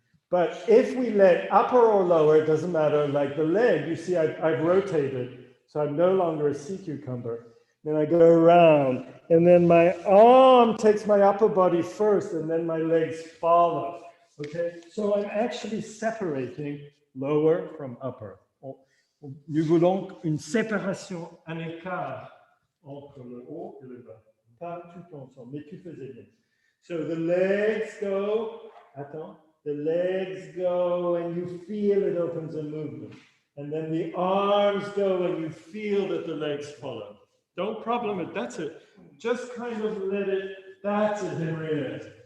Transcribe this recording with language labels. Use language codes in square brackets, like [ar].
[en] But if we let upper or lower, it doesn't matter, like the leg, you see I've rotated, so I'm no longer a sea cucumber. Then I go around, and then my arm takes my upper body first, and then my legs follow. Okay, so I'm actually separating lower from upper. [fr] Nous voulons une séparation, un écart entre le haut et le bas. Pas tout ensemble, mais tu faisais bien. [en] So the legs go, attends, the legs go and you feel it opens a movement. And then the arms go and you feel that the legs follow. Don't problem it, that's it. Just kind of let it, that's it, Henriette.